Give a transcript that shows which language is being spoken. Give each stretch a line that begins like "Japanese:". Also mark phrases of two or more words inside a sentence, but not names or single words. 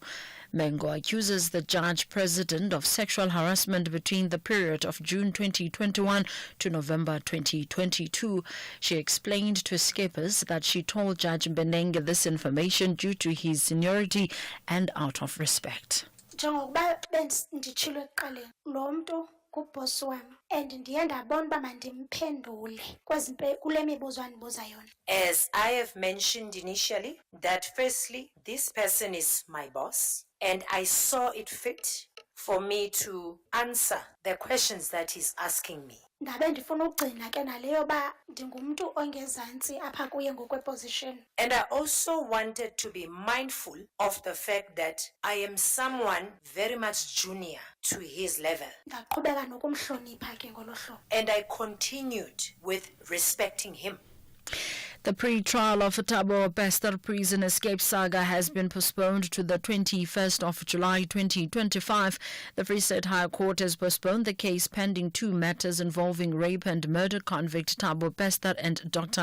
English: Mengo accuses the judge president of sexual harassment between the period of June 2021 to November 2022. She explained to Skippers that she told Judge Mbenenge this information due to his seniority and out of respect.
Xhosa: Kubhosi wami and ndiye ndabona uba mandimphendule kule mibuzo andibuza yona.
English: As I have mentioned initially, that firstly, this person is my boss, and I saw it fit for me to answer the questions that he's asking me.
Xhosa: Ndabe ndifuna ugcina ke naleyo ba ndingumntu ongezantsi apha kuye ngokweposition.
English: And I also wanted to be mindful of the fact that I am someone very much junior to his level.
Xhosa: Ndaqhubeka nokumhlonipha ke ngolo hlobo.
English: And I continued with respecting him. The pre-trial of Thabo Bester prison escape saga has been postponed to the 21st of July 2025. The Free State High Court has postponed the case pending 2 matters involving rape and murder convict Thabo Bester and Dr.